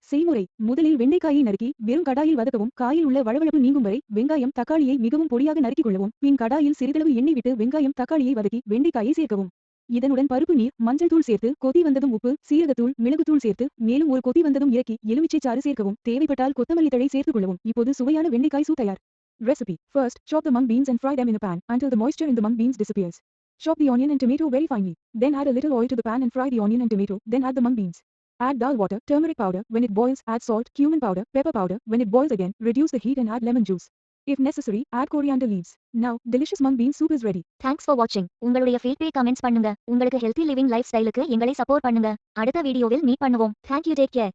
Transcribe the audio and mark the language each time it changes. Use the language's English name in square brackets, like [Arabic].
[Tamil] செய்முறை: முதலில் வெண்டைக்காயை நறுக்கி வெறும் கடாயில் வதக்கவும். காயில் உள்ள வழவழப்பு நீங்கும் வரை வெங்காயம் தக்காளியை மிகவும் பொடியாக நறுக்கிக் கொள்ளவும். பின் கடாயில் சிறிதளவு எண்ணெய் விட்டு வெங்காயம் தக்காளியை வதக்கி வெண்டைக்காயை சேர்க்கவும். இதனுடன் பருப்பு நீர், மஞ்சள் தூள் சேர்த்து கொதி வந்ததும் உப்பு, சீரகத்தூள் மிளகுத்தூள் சேர்த்து மேலும் ஒரு கொதி வந்ததும் இறக்கி எலுமிச்சை சாறு சேர்க்கவும். தேவைப்பட்டால் கொத்தமல்லி தழை சேர்த்துக் கொள்ளவும். இப்போது சுவையான வெண்டைக்காய் சூப் தயார். [English] Recipe: First, chop the mung beans and fry them in a pan until the moisture in the mung beans disappears. Chop the onion and tomato very finely. Then add a little oil to the pan and fry the onion and tomato. Then add the mung beans. Add dal water, turmeric powder. When it boils, add salt, cumin powder, pepper powder. When it boils again, reduce the heat and add lemon juice. If necessary, add coriander leaves. Now, delicious mung bean soup is ready. Thanks for வாட்சிங். [Tamil] உங்களுடைய feedback comments பண்ணுங்க. உங்களுக்கு healthy living life ஸ்டைலுக்கு எங்களை support பண்ணுங்க. அடுத்த வீடியோவில் meet பண்ணுவோம். [English] Thank you, take care.